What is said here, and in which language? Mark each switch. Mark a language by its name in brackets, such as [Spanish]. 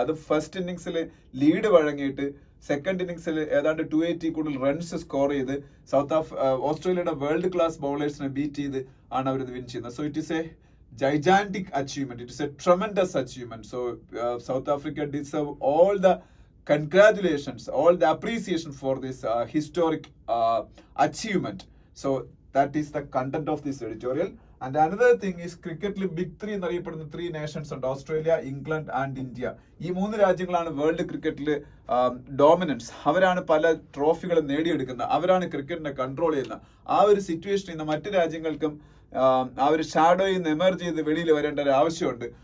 [Malayalam] അത് ഫസ്റ്റ് ഇന്നിങ്സിൽ lead വഴങ്ങിയിട്ട് second ഇന്നിങ്സിൽ ഏതാണ്ട് 280 കൂടുതൽ റൺസ് സ്കോർ ചെയ്ത് ഓസ്ട്രേലിയയുടെ വേൾഡ് ക്ലാസ് ബൗളേഴ്സിനെ ബീറ്റ് ചെയ്ത് ആണ് അവർ ഇത് വിൻ ചെയ്യുന്നത്. [English] So it is a gigantic achievement. It is a tremendous achievement. So South Africa deserve all the congratulations, all the appreciation for this historic achievement. So that is the content of this editorial. And another thing is cricketല് [Malayalam] big 3 എന്നറിയപ്പെടുന്ന 3 nations ഉണ്ട്. Australia, England and India. ഈ 3 രാജ്യങ്ങളാണ് world ക്രിക്കറ്റില് dominance. അവരാണ് പല ട്രോഫികളും നേടിയെടുക്കുന്നത്. അവരാണ് ക്രിക്കറ്റിനെ control ചെയ്യുന്നത്. ആ ഒരു സിറ്റുവേഷൻ ഇന്ന് മറ്റു രാജ്യങ്ങൾക്കും ആ ഒരു ഷാഡോയിൽ നിന്ന് എമർജ് ചെയ്ത് വെളിയിൽ വരേണ്ട ഒരു ആവശ്യമുണ്ട്.